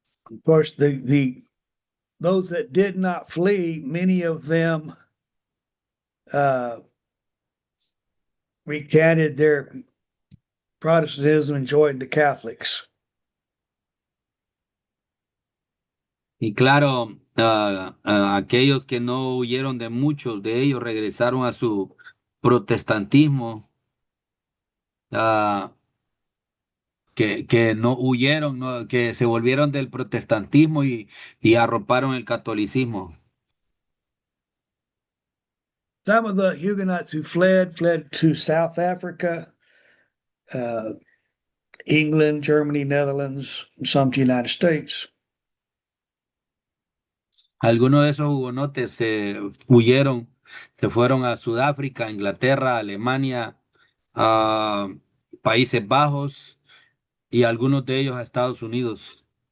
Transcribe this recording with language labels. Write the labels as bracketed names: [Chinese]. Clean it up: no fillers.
[English] Of course, those that did not flee, many of them uh, recanted their Protestantism and joined the Catholics. [Spanish] Y claro, aquellos que no huyeron de muchos de ellos regresaron a su protestantismo, ah, que no huyeron, ¿no? Que se volvieron del protestantismo y arroparon el catolicismo. [English] Some of the Huguenots who fled to South Africa, uh, England, Germany, Netherlands, some to the United States. [Spanish] Algunos de esos hugonotes se huyeron, se fueron a Sudáfrica, Inglaterra, Alemania, a Países Bajos y algunos de ellos a Estados Unidos.